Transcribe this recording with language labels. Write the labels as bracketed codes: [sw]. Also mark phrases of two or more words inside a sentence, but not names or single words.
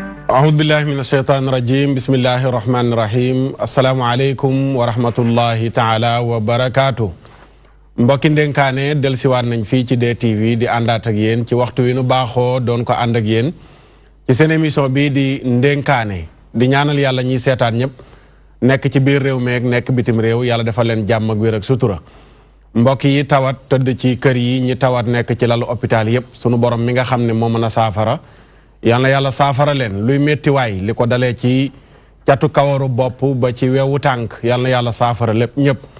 [ar] أعوذ بالله من الشيطان الرجيم بسم الله الرحمن الرحيم السلام عليكم ورحمة الله تعالى وبركاته [wo] mbokki ndenkaane delsiwaat nañ fii ci DTV di àndaat ak yéen ci waxtu wi nu baaxoo doon ko ànd ak yéen ci seen émission bii di ndenkaane di ñaanal yàlla ñiy seetaan ñëpp nekk ci biir réew meeg nekk bitim réew yàlla defal leen jàmm ak wér ak sutura mbokk yi tawat tëdd ci kër yi ñi tawat nekk ci lalu hôpital yëpp sunu borom mi nga xam ne moo mën a saafara yal na yàlla saafara leen luy méttiwaay li ko dalee ci catu kawaru bopp ba ci wewu tànk yal na yàlla saafara lépp ñëpp